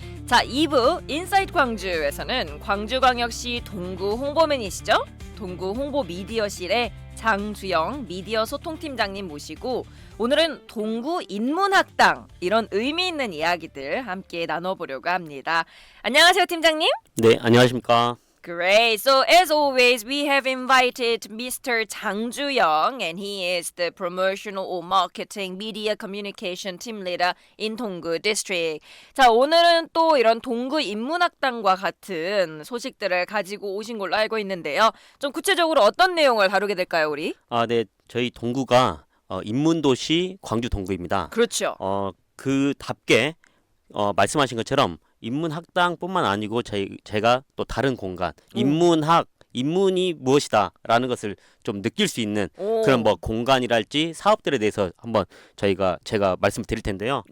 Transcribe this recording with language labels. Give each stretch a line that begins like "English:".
Korean: 자, 2부 인사이트 광주에서는 광주광역시 동구 홍보맨이시죠? 동구 홍보 미디어실의 장주영 미디어 소통팀장님 모시고 오늘은 동구 인문학당 이런 의미 있는 이야기들 함께 나눠보려고 합니다. 안녕하세요, 팀장님. 네, 안녕하십니까.
English: Great. So as always, we have invited Mr. Jang Ju-young, and he is the promotional or marketing media communication team leader in 동구 district.
Korean: 자, 오늘은 또 이런 동구 인문학당과 같은 소식들을 가지고 오신 걸로 알고 있는데요. 좀 구체적으로 어떤 내용을 다루게 될까요, 우리? 네, 저희 동구가 인문도시 광주 동구입니다. 그렇죠. 그답게 말씀하신 것처럼 인문학당뿐만 아니고 제가 또 다른 공간, 인문이 무엇이다라는 것을 좀 느낄 수 있는 그런 뭐 공간이랄지 사업들에 대해서 한번 제가 말씀을 드릴 텐데요.